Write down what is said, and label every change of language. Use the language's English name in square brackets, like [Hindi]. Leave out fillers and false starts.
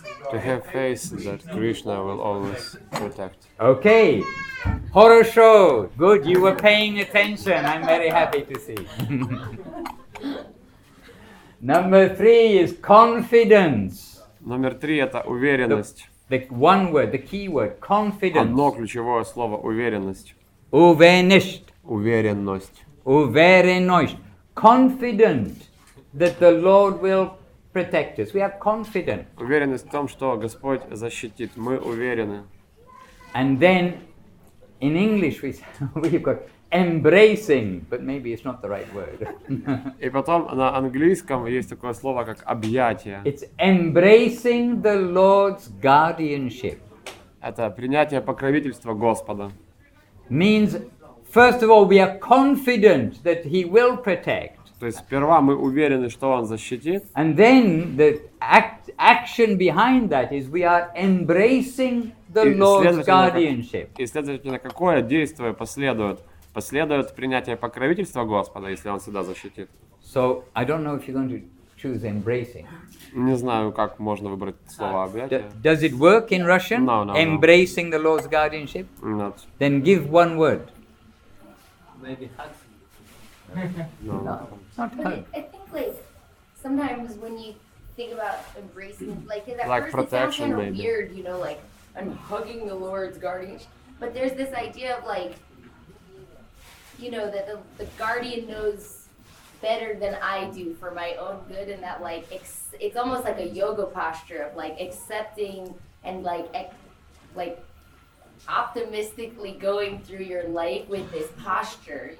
[English] To have faith that Krishna will always protect. Okay. Horror show. Good, you were paying attention. I'm very happy to see. Number 3 is confidence. [Russian] Номер 3 это уверенность. [English] The one word, the key word, confidence. [Russian] Одно ключевое слово уверенность. Uvenisht. Уверенность. Uverenost. [English] Confident that the Lord will protect us. We are confident. [Russian] Уверенность в том, что Господь защитит. Мы уверены. [English] And then in English we've got embracing, but maybe it's not the right word. [Russian] И потом на английском есть такое слово, как объятие. [English] It's embracing the Lord's guardianship. [Russian] Это принятие покровительства Господа. [English] Means, first of all, we are confident that He will protect. [Russian] То есть сперва мы уверены, что Он защитит. [English] And then the action behind that is we are embracing the Lord's guardianship. [Russian] И следовательно, какое действие последует? Последует принятие покровительства Господа, если Он всегда защитит. [English] So, I don't know if you're going to choose embracing. [Russian] Не знаю, как можно выбрать слово объятия. [English] Does it work in Russian? No, no, no. Embracing the Lord's guardianship? [Russian] Нет. [English] Then give one word. Maybe hugs. No. Not But hug. I think like sometimes when you think about embracing, like 'cause at Like first it sounds protection, kind of maybe. weird, you know, like I'm hugging the Lord's guardianship. But there's this idea of like, you know, that the guardian knows better than I do for my own good, and that like it's almost like a yoga posture of like accepting and like optimistically going through your life with this posture.